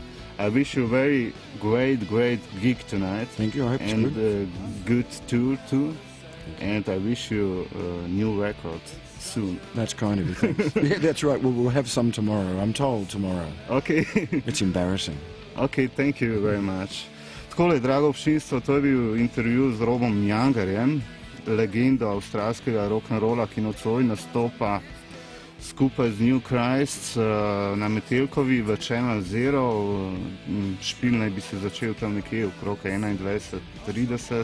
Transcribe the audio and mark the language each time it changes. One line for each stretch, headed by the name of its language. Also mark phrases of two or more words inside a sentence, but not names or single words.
English: I wish you a very great gig tonight. Thank you. I hope it's and good. Good tour too. And I wish you a new record soon. That's kind of you. Thanks. Yeah, that's right. We'll have some tomorrow. I'm told tomorrow. Okay. It's embarrassing. Okay, thank you very much.
Slovenian: Takole, drago občinstvo, to je bil intervju z Robom Youngerjem, legendo avstralskega rock'n'rolla, ki nocoj nastopa skupaj z New Christ na Metelkovi v Channel Zero. Špil naj bi se začel tam nekje okrog 21:30.